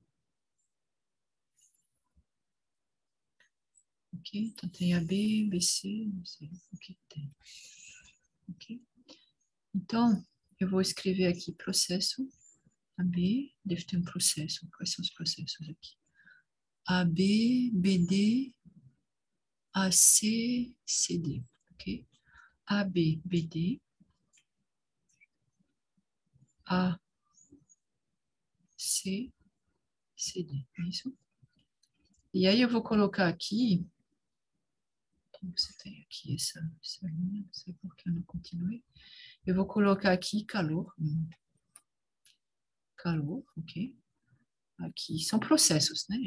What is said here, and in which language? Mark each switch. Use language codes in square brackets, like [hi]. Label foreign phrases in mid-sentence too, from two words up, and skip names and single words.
[pt] Ok? Então, tem AB, BC, não sei o que tem. Ok? Então, eu vou escrever aqui processo AB, deve ter um processo. Quais são os processos aqui? AB, BD, AC, CD. Ok? AB, BD, AC, CD. É isso? E aí eu vou colocar aqui. Você tem aqui essa linha, não sei por que eu não continuei. Eu vou colocar aqui calor. Calor, ok? Aqui são processos, né?